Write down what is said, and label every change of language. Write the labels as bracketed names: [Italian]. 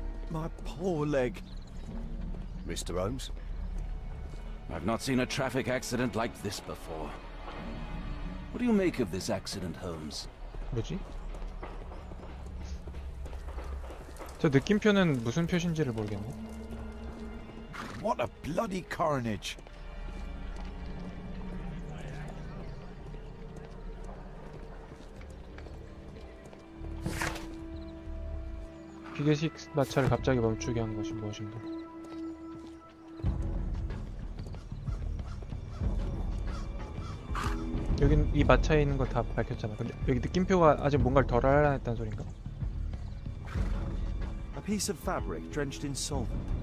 [English] My poor leg. Mr. Holmes? I've not seen a traffic accident like this before. What do you make of this accident, Holmes? [Korean] 뭐지? 저 느낌표는 무슨 표시인지를 모르겠네. [English] What a bloody carnage. [Korean] 기계식 마차를 갑자기 멈추게 한 것이 무엇인가? 여긴 이 마차에 있는 거 다 밝혔잖아. 근데 여기 느낌표가 아직 뭔가를 덜 알아냈다는 소린가? [English] A piece of fabric drenched in solvent.